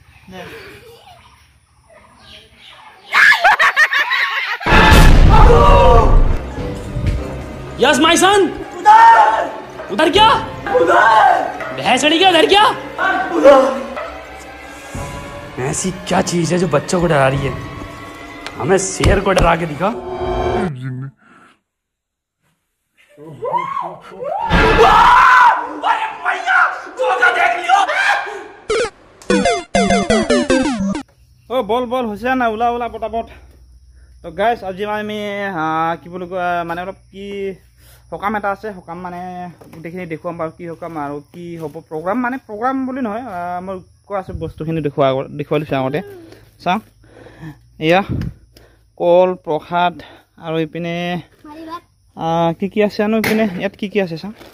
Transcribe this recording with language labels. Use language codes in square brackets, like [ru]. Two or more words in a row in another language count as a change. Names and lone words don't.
[en] yes my son [hi] उधर क्या भैंस अड़ी क्या उधर क्या ऐसी क्या चीज है जो बच्चों को डरा रही है हमें शेर को डरा के दिखा [as] ओ বল বল হৈছে না ওলা ওলা পটাপট তো গাইছ আজি আমি কি বুলি কয় মানে অলপ কি সকাম এটা আছে সকাম মানে গোটেইখিনি দেখুৱাম বাৰু কি সকাম আৰু কি হ'ব প্ৰগ্ৰাম মানে প্ৰগ্ৰাম বুলি নহয় মই কৈ আছোঁ বস্তুখিনি দেখুৱাই লৈছোঁ আগতে চাওঁ এয়া কল প্ৰসাদ আৰু ইপিনে কি আছে আনো ইপিনে ইয়াত কি আছে চাওঁ